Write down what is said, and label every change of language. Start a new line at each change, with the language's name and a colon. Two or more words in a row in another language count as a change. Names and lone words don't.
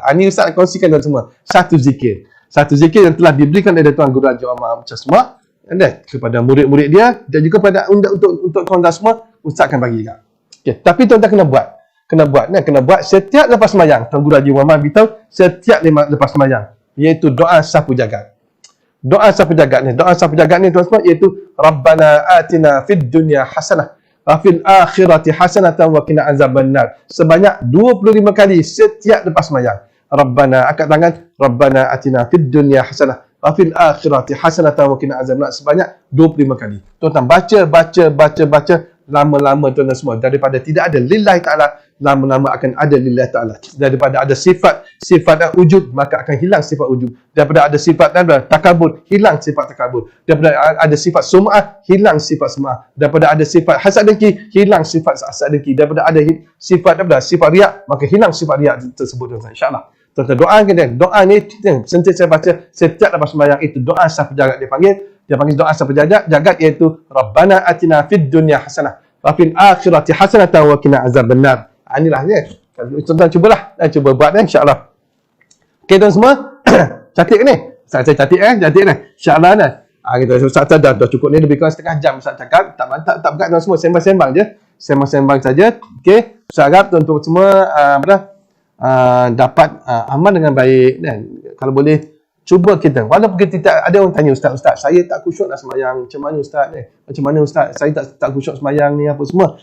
Malay: Ini Ustaz kongsikan tuan semua. Satu zikir yang telah diberikan oleh Tuan Guru Raja Umar Macasma kepada murid-murid dia dan juga pada untuk tuan-tuan semua, Ustaz akan bagi juga. Okay. Tapi tuan-tuan kena buat setiap lepas sembahyang. Tuan Guru Raja Umar beritahu setiap lepas sembahyang, iaitu doa sapu jagat. Doa sapu jagat ni tuan-tuan iaitu
Arabic: ربنا آتنا في الدنيا حسنة وفي الآخرة حسنة وقنا عذاب النار.
Malay: Sebanyak 25 kali setiap lepas sembahyang. Angkat tangan,
Arabic: ربنا آتنا في الدنيا حسنة وفي الآخرة حسنة وقنا عذاب النار,
Malay: sebanyak 25 kali. Tuan-tuan baca lama-lama tuan-tuan semua, daripada tidak ada
Arabic: لله تعالى,
Malay: lama-lama akan ada
Arabic: لله تعالى.
Malay: Daripada ada sifat ujub, maka akan hilang sifat ujub. Daripada ada sifat takabur, hilang sifat takabur. Daripada ada sifat sum'ah, hilang sifat sum'ah. Daripada ada sifat hasad dengki, hilang sifat hasad dengki. Daripada ada sifat riak, maka hilang sifat riak tersebut, tuan-tuan. InsyaAllah. Tuan-tuan doa ni sentiasa baca setiap lepas sembahyang, itu doa sapu jagat dia panggil doa sapu jagat iaitu
Arabic: ربنا آتنا في الدنيا حسنة وفي الآخرة حسنة وقنا عذاب النار.
Malay: Inilah dia. Tuan-tuan cuba buat insya-Allah. Okey tuan semua, cantik ni. Saya cantik ni. Insya-Allah nah. Kita Ustaz dah cukup ni, lebih kurang setengah jam Ustaz cakap. Tak berat tuan semua, sembang-sembang je. Sembang-sembang saja. Okey. Ustaz harap tuan-tuan semua dapat amal dengan baik dan kalau boleh cuba kita, walaupun kita ada orang tanya Ustaz, saya tak khusyuk nak sembahyang, macam mana Ustaz, saya tak khusyuk sembahyang ni apa semua.